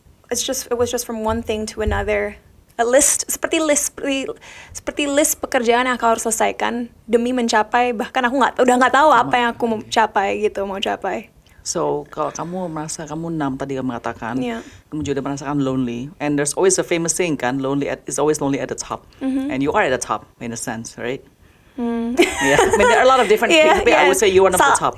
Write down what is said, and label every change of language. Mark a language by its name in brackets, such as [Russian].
[English] It was just from one thing to another. [Indonesian] Seperti list pekerjaan yang aku harus selesaikan demi mencapai, bahkan aku udah nggak tahu apa yang aku mau capai. So kalau kamu merasa kamu 6 tadi kamu mengatakan, [English] Yeah. [Indonesian] kamu juga merasakan [English] lonely, and there's always a famous saying kan, is always lonely at the top, and you are at the top in a sense, right? Yeah, I mean there are a lot of different Yeah, people. I would say you are one of the top,